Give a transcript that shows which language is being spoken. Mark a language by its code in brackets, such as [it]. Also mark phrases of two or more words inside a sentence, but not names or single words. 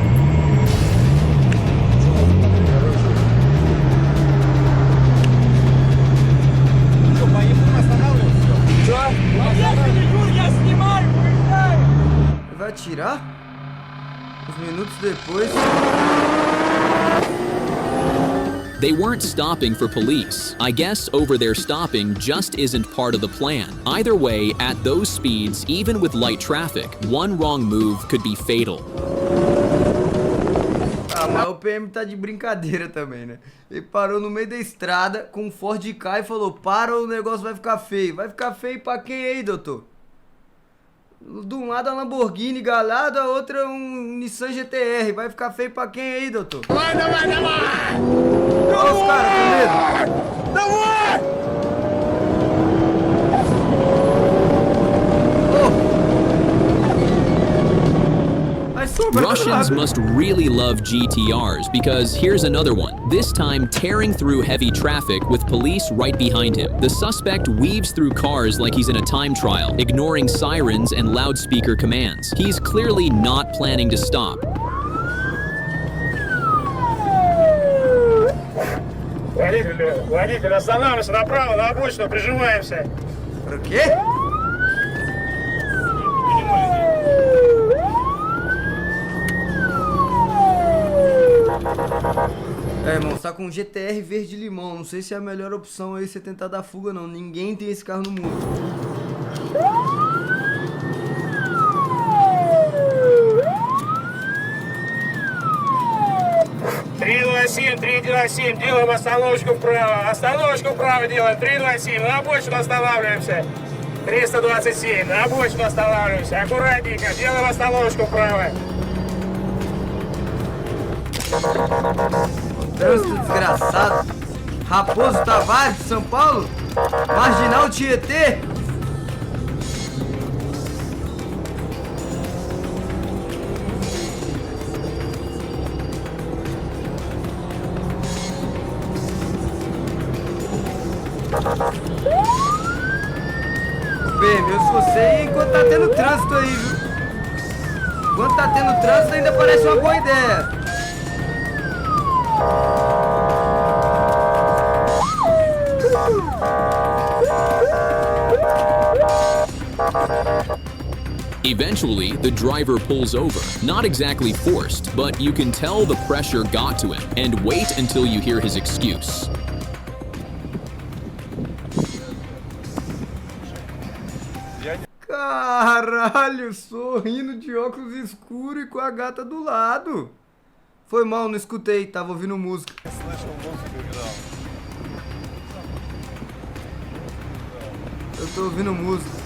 [pt] Vai atirar? Uns minutos depois. [en] They weren't stopping for police. I guess over there stopping just isn't part of the plan. Either way, at those speeds, even with light traffic, one wrong move could be fatal. [pt] Ah, mas o PM tá de brincadeira também, né? Ele parou no meio da estrada com um Ford Ka e falou: para, o negócio vai ficar feio. Vai ficar feio pra quem aí, doutor? De um lado a Lamborghini galado, a outra um Nissan GTR. Vai ficar feio pra quem aí, doutor? Vai! Olha os caras com medo. Não vai! [en] Russians must really love GTRs because here's another one, this time tearing through heavy traffic with police right behind him. The suspect weaves through cars like he's in a time trial, ignoring sirens and loudspeaker commands. He's clearly not planning to stop. [ru] Водитель, останавливайся направо, на обочину, прижимаемся. [pt] Por quê? É, irmão, você tá com um GTR verde limão. Não sei se é a melhor opção aí você tentar dar fuga, não. Ninguém tem esse carro no mundo. [ru] Три, делаем остановочку вправо делаем, 327, на обочину останавливаемся, 327, на обочину останавливаемся, аккуратненько, делаем остановочку вправо. [pt] Trânsito desgraçado. Raposo Tavares de São Paulo. Marginal Tietê. PM, eu sou você enquanto tá tendo trânsito aí, viu? Enquanto tá tendo trânsito ainda parece uma boa ideia. [en] Eventually, the driver pulls over. Not exactly forced, but you can tell the pressure got to him. And wait until you hear his excuse. [pt] Caralho, sorrindo de óculos escuros e com a gata do lado. Foi mal, não escutei, tava ouvindo música. Eu tô ouvindo música.